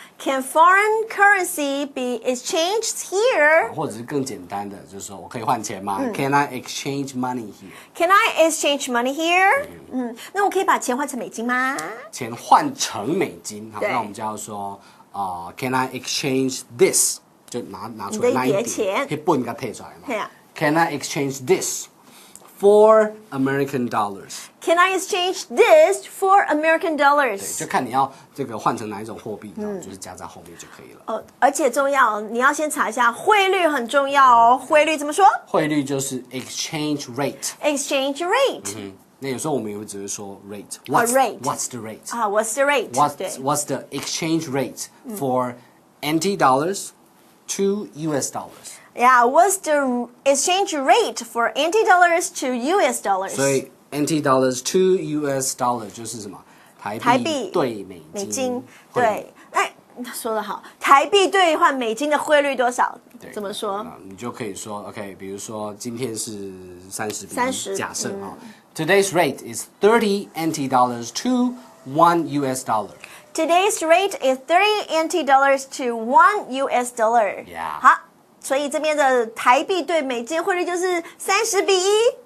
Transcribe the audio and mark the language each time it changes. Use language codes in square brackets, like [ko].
[en] Can foreign currency be exchanged here？ [zh] 或者是更简单的，就是说我可以换钱吗？ [en] Can I exchange money here？ Can I exchange money here？ [zh] 那我可以把钱换成美金吗？钱换成美金，好，那我们就要说 [en] Can I exchange this？ [zh] 就拿出来那一叠钱，一本给它退出来嘛。对啊。 [en] Can I exchange this？For American dollars. Can I exchange this for American dollars? [zh] 对，就看你要这个换成哪一种货币，就是加在后面就可以了。而且重要，你要先查一下汇率，很重要哦。汇率怎么说？汇率就是 exchange rate. [en] Exchange rate. [zh] 那有时候我们也会只是说 rate. [en] What's the rate? What's the rate? What's the exchange rate for NT dollars to US dollars?Yeah, what's the exchange rate for NT dollars to US dollars? [zh] 所以 [en] NT dollars to US dollar [zh] 就是什么？台币兑美金。对，说得好，台币兑换美金的汇率多少？怎么说？你就可以说 [en] OK， [zh] 比如说今天是30比1，假设 [en] Today's rate is 30 NT dollars to 1 US dollar. Today's rate is 30 NT dollars to 1 US dollar. Yeah. [zh] 好。所以这边的台币对美金汇率就是30比1。